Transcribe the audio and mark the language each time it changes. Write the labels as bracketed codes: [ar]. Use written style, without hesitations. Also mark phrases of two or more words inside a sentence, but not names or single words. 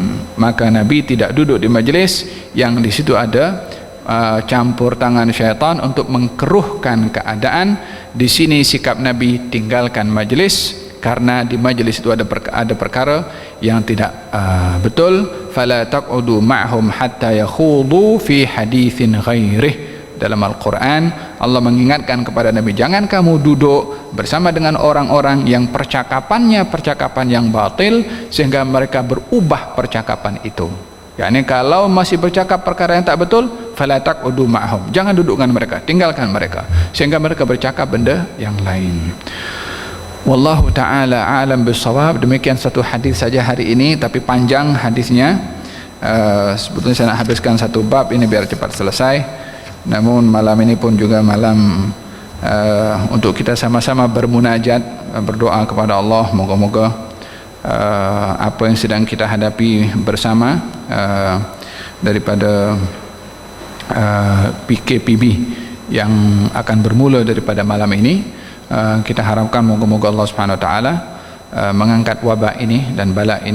[ms] Maka Nabi tidak duduk di majlis yang di situ ada campur tangan syaitan untuk mengkeruhkan keadaan. Di sini sikap Nabi tinggalkan majlis, karena di majlis itu ada perkara yang tidak betul. [ar] فلا تقعدوا معهم حتى يخوضوا في حديث غيره. [ms] Dalam Al-Quran Allah mengingatkan kepada Nabi, jangan kamu duduk bersama dengan orang-orang yang percakapannya percakapan yang batil sehingga mereka berubah percakapan itu. yakni kalau masih bercakap perkara yang tak betul, [ar] فلا تقعدوا معهم, [ms] jangan duduk dengan mereka, tinggalkan mereka sehingga mereka bercakap benda yang lain. [ar] والله تعالى أعلم بالصواب. [ms] Demikian satu hadis saja hari ini, tapi panjang hadisnya. Sebetulnya saya nak habiskan satu bab ini biar cepat selesai. Namun malam ini pun juga malam untuk kita sama-sama bermunajat, berdoa kepada Allah, moga-moga apa yang sedang kita hadapi bersama daripada PKPB yang akan bermula daripada malam ini, kita harapkan moga-moga Allah [ar] سبحانه وتعالى [ms] mengangkat wabak ini dan bala ini.